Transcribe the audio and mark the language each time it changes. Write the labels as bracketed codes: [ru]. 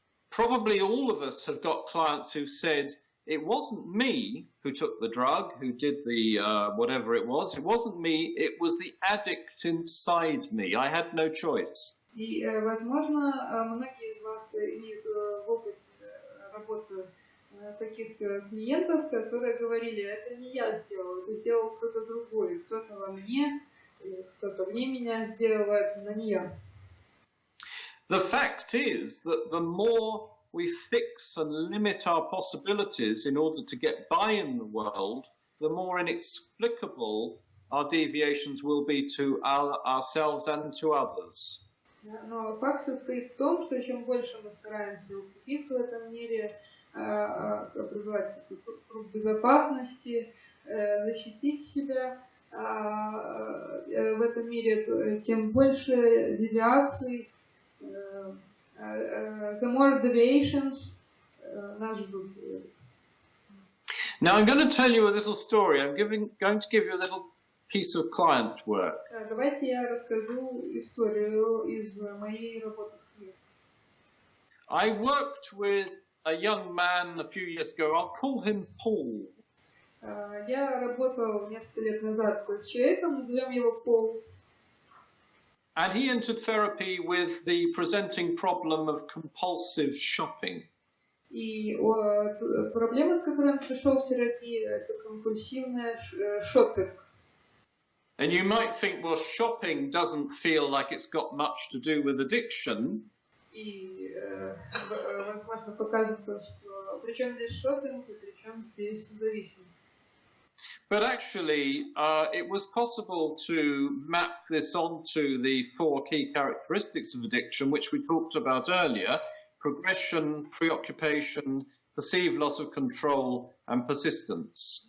[en] Probably all of us have got clients who said, it wasn't me who took the drug, who did the whatever it wasn't me, it was the addict inside me, I had no choice. [ru] И, возможно, многие из вас имеют опыт работы таких клиентов, которые говорили, это не я сделал, это сделал кто-то другой, кто-то во мне, кто-то вне меня сделал, это не я. [en] The fact is that the more we fix and limit our possibilities in order to get by in the world, the more inexplicable our deviations will be to ourselves and to others. [ru] Но факт состоит в том, что чем больше мы стараемся укрепиться в этом мире, образовать круг безопасности, защитить себя в этом мире, тем больше девиаций, [en] the more deviations [ru] нас ждут. [en] Now I'm going to tell you a little story. I'm going to give you a little piece of client work. [ru] Давайте я расскажу историю из моей работы с клиентом. [en] I worked with a young man a few years ago. I'll call him Paul. [ru] Я работал несколько лет назад с человеком, назовем его Пол. [en] And he entered therapy with the presenting problem of compulsive shopping. [ru] И проблема, с которой он пришел в терапию, это компульсивная шопинг. [en] And you might think, well, shopping doesn't feel like it's got much to do with addiction. [ru] И, возможно, покажется, что при чем здесь шопинг и при чем здесь зависимость. [en] But actually, it was possible to map this onto the 4 key characteristics of addiction, which we talked about earlier: progression, preoccupation, perceived loss of control, and persistence.